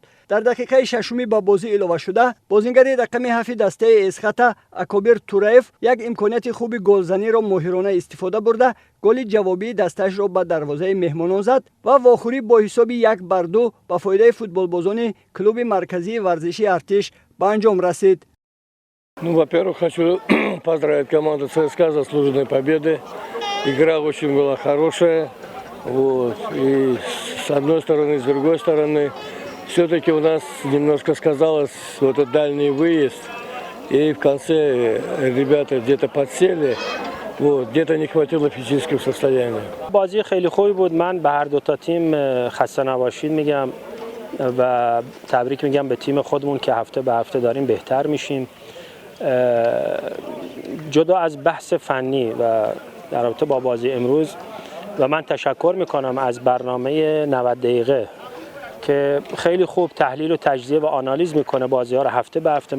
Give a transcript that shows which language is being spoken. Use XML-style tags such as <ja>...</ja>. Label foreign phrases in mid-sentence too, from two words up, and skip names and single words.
<tg>дар дақиқаи 6-уми ба бозӣ илова шуда бозингари рақами 7 дастаи Эсхата Акобир Тураев як имконияти хуби голзаниро моҳирона истифода бурда голи ҷавобии дастаашро ба дарвозаи меҳмонон зад ва вохӯрӣ бо ҳисоби 1-2 ба фоидаи футболбозони клуби марказии варзишии Артиш ба анҷом расид.</tg> <ru>Во-первых, хочу поздравить команду ЦСКА с заслуженной победой. Игра очень была хорошая. Вот. И с одной стороны, с другой стороны, все-таки у нас немножко сказалось вот этот дальний выезд. И в конце ребята где-то подсели. Вот, где-то не хватило физического состояния.</ru> <fa>بازی خیلی خوبی بود. من به هر دو تا تیم خسته نباشید میگم و تبریک میگم به تیم خودمون که هفته به هفته داریم بهتر میشیم. جدا از بحث فنی و در رابطه با بازی امروز و من تشکر میکنم از برنامه 90 دقیقه که خیلی خوب تحلیل و تجزیه و آنالیز میکنه بازی ها رو هفته به هفته.</fa>